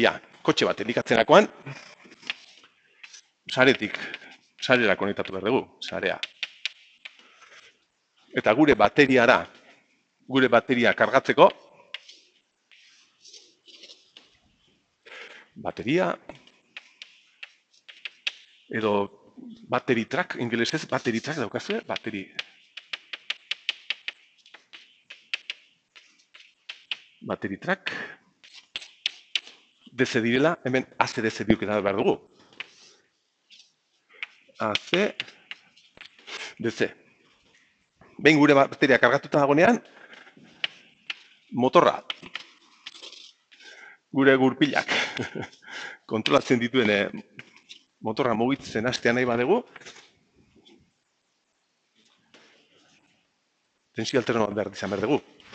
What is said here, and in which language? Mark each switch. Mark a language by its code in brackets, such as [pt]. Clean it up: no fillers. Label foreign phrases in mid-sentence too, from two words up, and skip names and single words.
[eu] Kotxe bat elikatzerakoan, sarera konektatu behar dugu, sarea. Eta gure bateria kargatzeko, bateria, edo [en] battery track, [eu] ingelesez [en] battery track [eu] daukazue, [en] battery track, [eu] DC direla, hemen AC-DC bihurketa behar dugu. AC, DC. Behin gure bateria kargatuta dagoenean, motorra, gure gurpilak, kontrolatzen dituen motorra mugitzen hastea nahi badugu, tensio alterno bat behar izan behar dugu.